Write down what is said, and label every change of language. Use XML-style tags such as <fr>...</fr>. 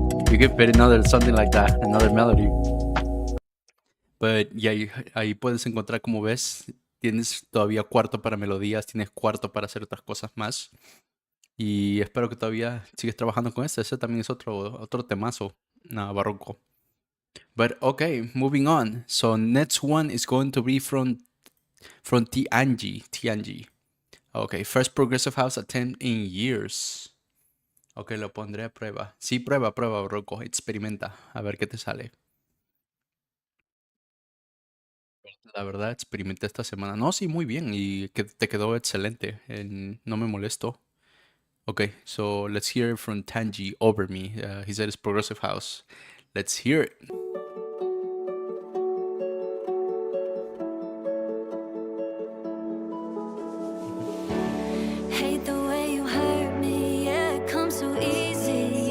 <en>You can fit something like that, another melody. But yeah,</en> <es>ahí puedes encontrar, como ves, tienes todavía cuarto para melodías, tienes cuarto para hacer otras cosas más. Y espero que todavía sigues trabajando con este. Ese también es otro temazo, Barroco.</es> <en>But okay, moving on. So next one is going to be from Tianji. Okay, first progressive house attempt in years.</en> <es>Ok, lo pondré a prueba. Sí, prueba, Barroco. Experimenta. A ver qué te sale. La verdad, experimenté esta semana. No, sí, muy bien. Y que te quedó excelente. No me molesto.</es> <en>Okay, so let's hear it from Tanji over me. He said it's progressive house. Let's hear it. Hate the way you hurt me, yeah, it comes so easy.</en>